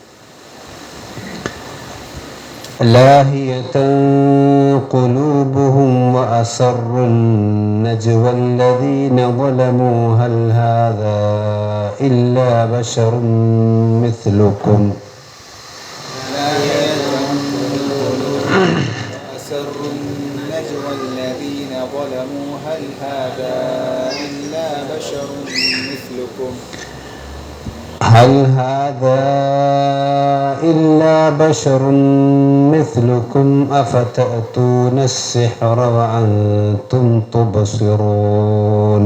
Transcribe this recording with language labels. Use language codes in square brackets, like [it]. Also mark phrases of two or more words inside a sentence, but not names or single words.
[ar] لاهية قلوبهم وأسروا النجوى الذين ظلموا هل هذا إلا بشر مثلكم. هل هذا إلا بشر مثلكم أفتأتون السحر وأنتم تبصرون.